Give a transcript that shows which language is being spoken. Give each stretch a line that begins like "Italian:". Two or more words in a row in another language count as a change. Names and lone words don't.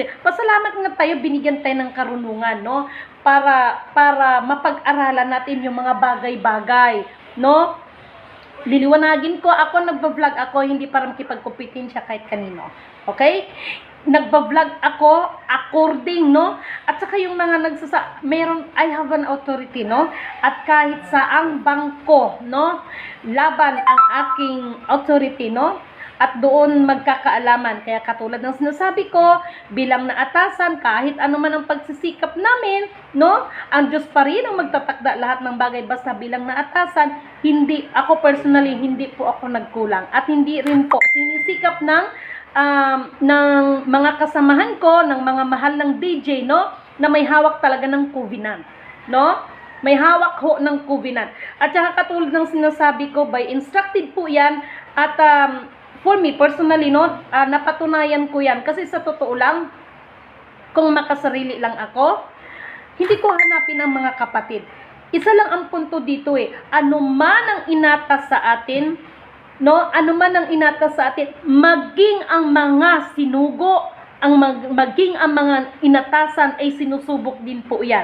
Filipino: Pasalamat nga tayo, binigyan tayo ng karunungan, no? Para mapag-aralan natin yung mga bagay-bagay, no? Liliwanagin ko, ako nagba-vlog ako, hindi para makipagkompetensya kahit kanino. Okay? Nagba-vlog ako according, no? At saka yung mga
English: I have an authority,
Filipino: no? At kahit sa ang bangko, no? Laban ang aking authority, no? At doon magkakaalaman. Kaya katulad ng sinasabi ko, bilang naatasan, kahit ano man ang pagsisikap namin, no? Ang Diyos pa rin ang magtatakda lahat ng bagay, basta bilang naatasan, ako personally, hindi po ako nagkulang. At hindi rin po sinisikap ng mga kasamahan ko, ng mga mahal ng DJ, no? Na may hawak talaga ng covenant, no? May hawak ho ng covenant. At saka katulad ng sinasabi ko,
English: by instructed
Filipino: po yan, at
English: for me, personally,
Filipino: no, napatunayan ko yan. Kasi sa totoo lang, kung makasarili lang ako, hindi ko hanapin ang mga kapatid. Isa lang ang punto dito eh. Ano man ang inatas sa atin, no, ano man ang inatas sa atin, maging ang mga sinugo, maging ang mga inatasan ay sinusubok din po yan.